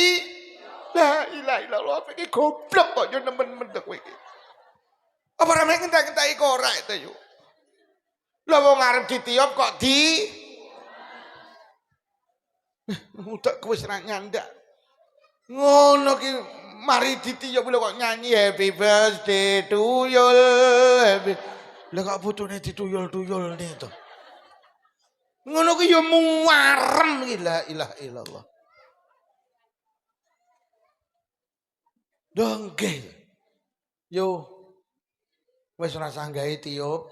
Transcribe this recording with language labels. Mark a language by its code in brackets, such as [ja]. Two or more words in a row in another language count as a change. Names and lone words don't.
[ar] لا إله إلا الله [jv] iki goblok kok yo nemen-nemen kowe iki. Apa ora mek ngentek-ngenteki korek to yo. Lah wong arep ditiup kok utek kowe wis ra nyandak. Ngono ki mari ditiup lho kok nyanyi [en] happy birthday to you. [jv] Lah kok putune dituyul-tuyul ne to. Ngono ki ya muarem iki [ar] لا إله إلا الله. [jv] Dongge. Yo wis ora sanggahe tiup.